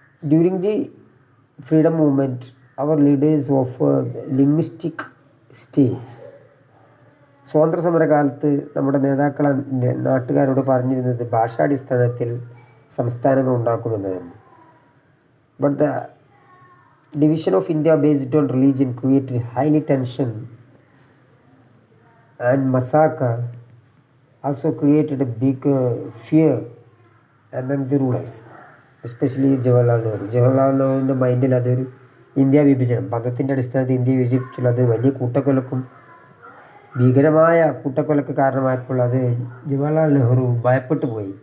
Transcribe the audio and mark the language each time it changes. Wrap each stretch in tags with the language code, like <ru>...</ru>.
<en>During the freedom movement our leaders offered linguistic states.</en> <ml>സ്വാതന്ത്ര്യ സമരകാലത്ത് നമ്മുടെ നേതാക്കൾ നാട്ടുകാരോട് പറഞ്ഞിരുന്നത് ഭാഷാടിസ്ഥാനത്തിൽ സംസ്ഥാനങ്ങൾ ഉണ്ടാക്കുമെന്നായിരുന്നു.</ml> <en>But the division of India based on religion created highly tension and massacre, also created a big fear among the rulers, especially Jawaharlal Nehru.</en> <ml>Jawaharlal Nehruവിൻ്റെ മൈൻഡിൽ അതൊരു India വിഭജനം, മതത്തിൻ്റെ അടിസ്ഥാനത്തിൽ ഇന്ത്യ വിഭജിച്ചുള്ള അത് വലിയ കൂട്ടക്കൊലക്കും ഭീകരമായ കൂട്ടക്കൊലക്ക് കാരണമായപ്പോൾ അത് ജവഹർലാൽ നെഹ്റു ഭയപ്പെട്ടു പോയി.</ml>